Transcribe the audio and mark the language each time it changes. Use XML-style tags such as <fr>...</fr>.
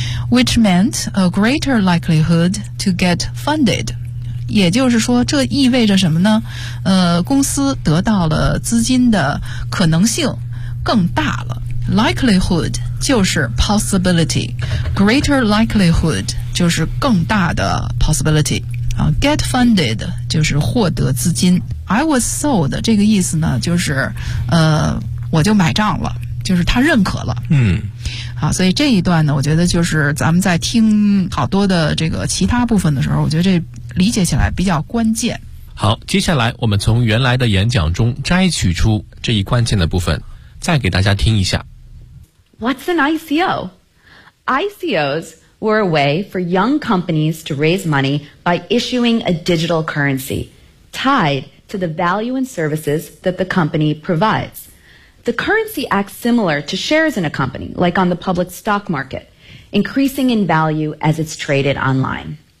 <en>Which meant a greater likelihood to get funded。</en> <zh>也就是说，这意味着什么呢？公司得到了资金的可能性更大了。 Likelihood 就是 possibility， greater likelihood 就是更大的 possibility。 Get funded 就是获得资金。</zh> <en>I was sold</en> <zh>这个意思呢，就是我就买账了。就是他认可了，嗯，好，所以这一段呢，我觉得就是咱们在听好多的这个其他部分的时候，我觉得这理解起来比较关键。好，接下来我们从原来的演讲中摘取出这一关键的部分，再给大家听一下。</zh> <en>What's an ICO? ICOs were a way for young companies to raise money by issuing a digital currency tied to the value and services that the company provides. The currency acts similar to shares in a company, like on the public stock market, increasing in value as it's traded online.</en>